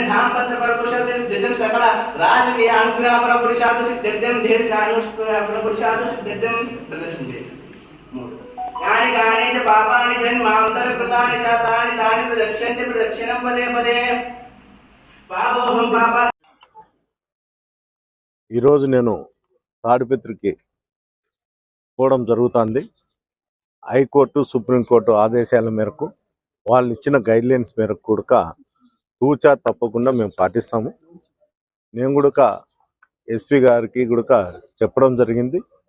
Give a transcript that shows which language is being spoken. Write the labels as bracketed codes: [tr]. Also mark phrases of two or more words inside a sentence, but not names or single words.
[sa] धामपत्र परपुरुषाद सिद्धिं सकल राजकीय अनुग्रह परपुरुषाद सिद्धिं दीर्घायुष्मान परपुरुषाद सिद्धिं प्रदर्शनते यानि कानि च पापानि जन्मान्तरे प्रदानि च तानि तानि प्रदक्षिणन्ते प्रदक्षिणं पदे पदे पापोऽहं पापा [te] ఈరోజు నేను తాడిపత్రికి పోవడం జరుగుతుంది. హైకోర్టు సుప్రీంకోర్టు ఆదేశాల మేరకు వాళ్ళు ఇచ్చిన గైడ్లైన్స్ మేరకు కూడా తూచా తప్పకుండా మేము పాటిస్తాము. నేను కూడా ఎస్పీ గారికి కూడా చెప్పడం జరిగింది.